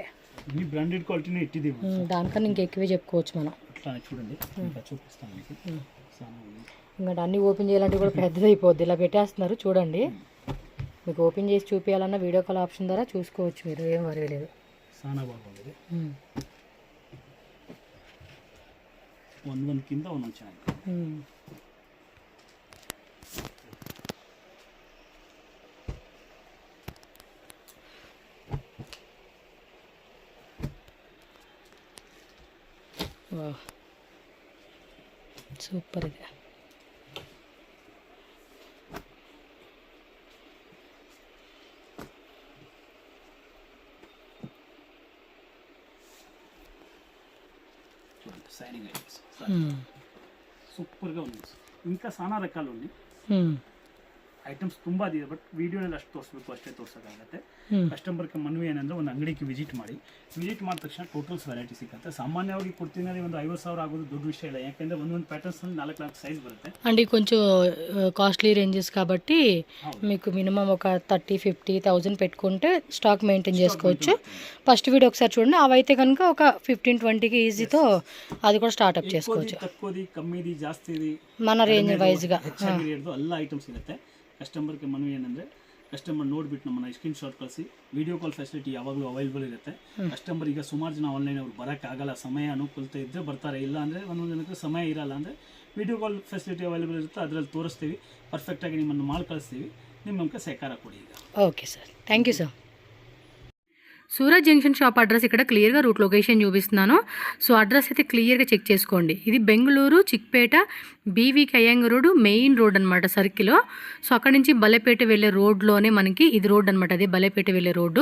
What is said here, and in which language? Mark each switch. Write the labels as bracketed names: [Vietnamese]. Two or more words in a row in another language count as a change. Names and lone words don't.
[Telugu] ఈ బ్రాండెడ్ క్వాలిటీనే ఇట్టిది, దానికన్నా ఇంకా ఎక్కువే చెప్పుకోవచ్చు మనం. అట్లా చూడండి, ఇంకా చూపిస్తాను మీకు. ఇంకా అన్నీ ఓపెన్ చేయాలంటే కూడా పెద్దది అయిపోద్ది, ఇలా పెట్టేస్తున్నారు చూడండి. మీకు ఓపెన్ చేసి చూపించాలన్నా [English] video call option [Telugu] ద్వారా చూసుకోవచ్చు, మీరు ఏం వరీ లేదు. చాలా బాగుంది, [Kannada] ಒಂದೊಂದು ಕಿಂತ ಒಂದೊಂದು ಚೆನ್ನಾಗಿದೆ. [Telugu] సూపర్ ఇది. [English] shining items [Telugu] సూపర్గా ఉంది. ఇంకా చాలా రకాలు ఉన్నాయి. [Kannada] ಐಟಮ್ಸ್ ತುಂಬ ಇದೆ, ಬಟ್ ವಿಡಿಯೋನಲ್ಲಿ ಅಷ್ಟು ತೋರಿಸ್ಬೇಕು ಅಷ್ಟೇ ತೋರ್ಸೋಕ್ಕಾಗತ್ತೆ. ಹ್ಞೂ ಕಸ್ಟಮರ್ಗೆ ಮನವಿ ಏನಂದರೆ ಒಂದು ಅಂಗಡಿಗೆ ವಿಸಿಟ್ ಮಾಡಿದ ತಕ್ಷಣ [English] totals variety [Kannada] ಸಿಗುತ್ತೆ. ಸಾಮಾನ್ಯವಾಗಿ ಕುರ್ತಿನಲ್ಲಿ ಒಂದು 50,000 ಆಗೋದು ದೊಡ್ಡ ವಿಷಯ ಇಲ್ಲ, ಯಾಕೆಂದರೆ ಒಂದೊಂದು ప్యాటర్న్స్ನಲ್ಲಿ 4 సైజ్ బರುತ್ತೆ. [Telugu] అండి కొంచెం కాస్ట్లీ రేంజెస్ కాబట్టి అవును. మీకు మినిమం ఒక 30,000-50,000 పెట్టుకుంటే [English] stock maintain [Telugu] చేసుకోవచ్చు. ఫస్ట్ వీడియో ఒకసారి చూడండి, అవైతే కనుక ఒక 15-20కి ఈజీతో అది కూడా స్టార్ట్అప్ చేసుకోవచ్చు. తక్కువది కమ్మిది జాస్తిది మన రేంజ్ వైజ్గా [Kannada] ಹೆಚ್ಚಾಗಿ ರೇಟ್ದು ಎಲ್ಲ ಐಟಮ್ಸ್ ಸಿಗುತ್ತೆ. ಕಸ್ಟಮರ್ಗೆ ಮನವಿ ಏನಂದರೆ ಕಸ್ಟಮರ್ ನೋಡಿಬಿಟ್ಟು ನಮ್ಮನ್ನ [English] screen shot [Kannada] ಕಳಿಸಿ, [English] video call facility [Kannada] ಯಾವಾಗಲೂ ಅವೈಲೇಬಲ್ ಇರುತ್ತೆ. ಕಸ್ಟಮರ್ ಈಗ ಸುಮಾರು ಜನ ಆನ್ಲೈನ್ ಅವ್ರು ಬರೋಕ್ಕಾಗಲ್ಲ, ಸಮಯ ಅನುಕೂಲತೆ ಇದ್ದರೆ ಬರ್ತಾರೆ, ಇಲ್ಲ ಅಂದರೆ ಒಂದೊಂದು ಜನಕ್ಕೆ ಸಮಯ ಇರಲ್ಲ ಅಂದರೆ [English] video call facility available [Kannada] ಇರುತ್ತೆ, ಅದರಲ್ಲಿ ತೋರಿಸ್ತೀವಿ, ಪರ್ಫೆಕ್ಟಾಗಿ ನಿಮ್ಮನ್ನು ಮಾಡಿ ಕಳಿಸ್ತೀವಿ. ನಿಮ್ಮ ನಮಗೆ ಸಹಕಾರ ಕೊಡಿ ಈಗ. [Telugu] ఓకే సార్, [English] thank you [Telugu] సార్. సూరత్ జంక్షన్ [English] shop address [Telugu] ఇక్కడ క్లియర్గా [English] route location [Telugu] చూపిస్తున్నాను. సో అడ్రస్ అయితే క్లియర్గా చెక్ చేసుకోండి. ఇది బెంగళూరు చిక్పేట బీవీకి అయ్యంగ రోడ్డు [English] main road [Telugu] అనమాట, సర్కిల్. సో అక్కడ నుంచి బలేపేట వెళ్ళే రోడ్లోనే మనకి ఇది రోడ్ అనమాట, అదే బలేపేట వెళ్ళే రోడ్డు.